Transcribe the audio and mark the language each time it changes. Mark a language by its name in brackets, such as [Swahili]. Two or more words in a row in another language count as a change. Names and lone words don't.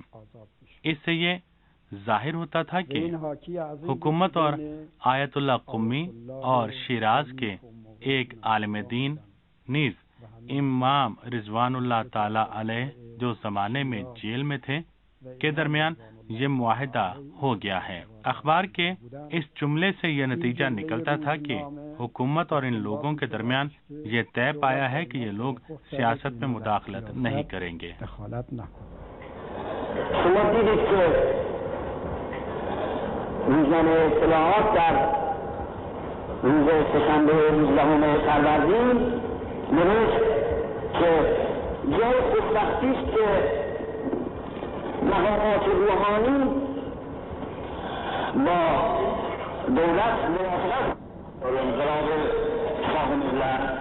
[Urdu] اس سے یہ ظاہر ہوتا تھا کہ حکومت اور آیت اللہ قمی اور شیراز کے ایک عالم دین نیز امام رضوان اللہ تعالی علیہ جو زمانے میں جیل میں تھے کے درمیان یہ معاہدہ ہو گیا ہے۔ اخبار کے اس جملے سے یہ نتیجہ نکلتا تھا کہ حکومت اور ان لوگوں کے درمیان یہ طے پایا ہے کہ یہ لوگ سیاست میں مداخلت نہیں کریں گے۔ [Persian] روزنامه اطلاعات در روز سه‌شنبه 19 فروردین نوشت که جای خوشبختی است که مقامات روحانی با دولت موافقت و انقلاب شاه ملت